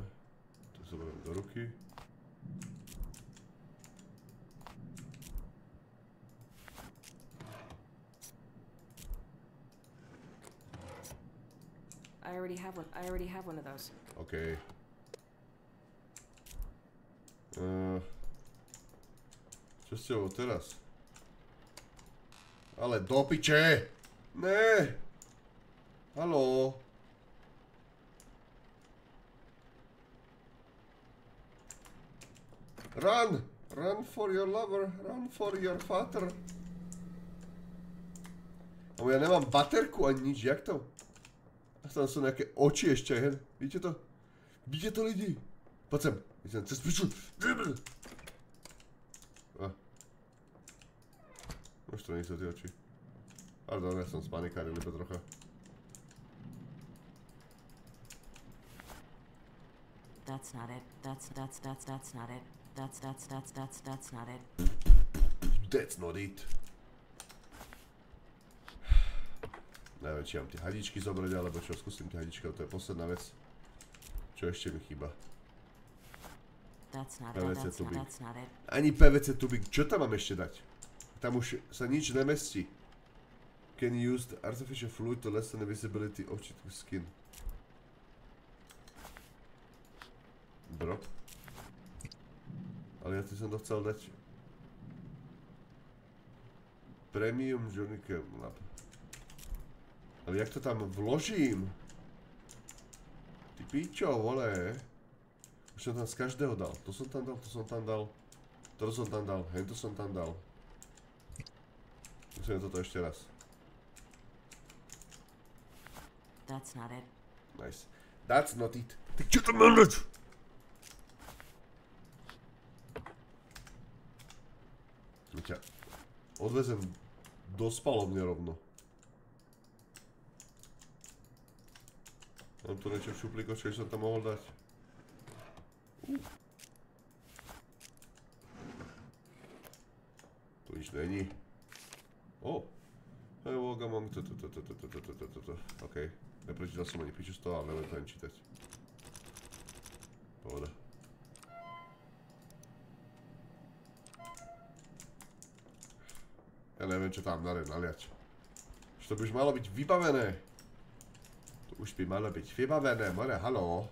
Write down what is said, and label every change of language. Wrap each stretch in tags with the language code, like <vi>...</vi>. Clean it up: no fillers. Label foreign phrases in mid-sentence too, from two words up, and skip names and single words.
<sk>To zoberiem do ruky.</sk> <en>I already have one of those.</en> <sk>OK. Čo s tebou teraz? Ale do piče! Ne! Haló?</sk> <en>Run! Run for your lover, run for your father.</en> <sk>No ja nemám baterku ani nič, jak to? A tam sú nejaké oči ešte, hej? Vidíte to? Vidíte to, lidi? Poď sem, idem cez piču. Už to nie sú tie oči. Pardon, ja som spanikáril iba trocha.</sk> <en>That's not it. That's not it. That's not it. That's not it.</en> <sk>Neviem, či mám tie hadičky zobrať, alebo čo, skúsim tie hadičky, to je posledná vec. Čo ešte mi chýba? PVC tubík. Ani PVC tubík, čo tam mám ešte dať? Tam už sa nič nemestí.</sk> <en>Can use the artificial fluid to lessen the visibility of skin. Drop.</en> <sk>Ale ja ty som to chcel dať. Premium Johnny Lab. Ale jak to tam vložím? Ty píčo, vole. Už som tam z každého dal. To som tam dal, to som tam dal. To som tam dal, hej, to som tam dal. Musíme toto ešte raz.</sk> <en>That's not it. Nice. That's not it.</en> <sk>Tak čo tam mám dať? Ťa odvezem do spalovne rovno. Mám tu niečo v šuplíku, čo som tam mohol dať. Tu nič není. O!</sk> <en>Hey, walk among...</en> <sk>Okej. Neprečítal som ani píču z toho, ale neviem to ani čítať. Pohoda. Ja neviem, čo tam naliať. Už to by už malo byť vybavené. To už by malo byť vybavené, more, haló.</sk>